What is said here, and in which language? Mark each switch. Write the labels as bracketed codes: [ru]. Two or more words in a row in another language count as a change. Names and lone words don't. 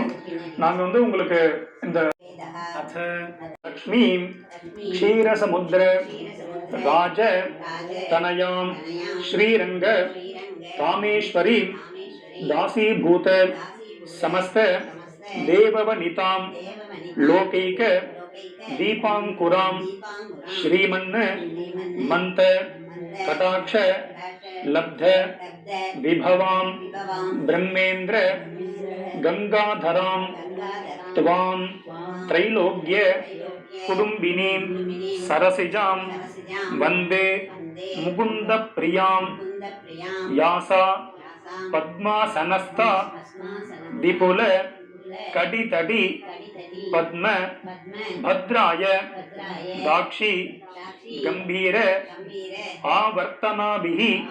[ta] நாங்க வந்து உங்களுக்கு இந்த [sa] लक्ष्मी क्षीरसमुद्र राज तनयां श्रीरङ्ग रामेश्वरी दासीभूत समस्त देववनितां लोकैक दीपाङ्कुरां श्रीमन् मन्द कटाक्ष लब्ध विभवां ब्रह्मेन्द्र கங்காதராம் त्वां त्रैलोक्य कुटुम्बिनीं सरसिजां वन्दे मुकुन्द प्रियां यासा पद्मासनस्था विपुल कटितटी पद्म भद्राय दाक्षी गंभीर आवर्तनाभिः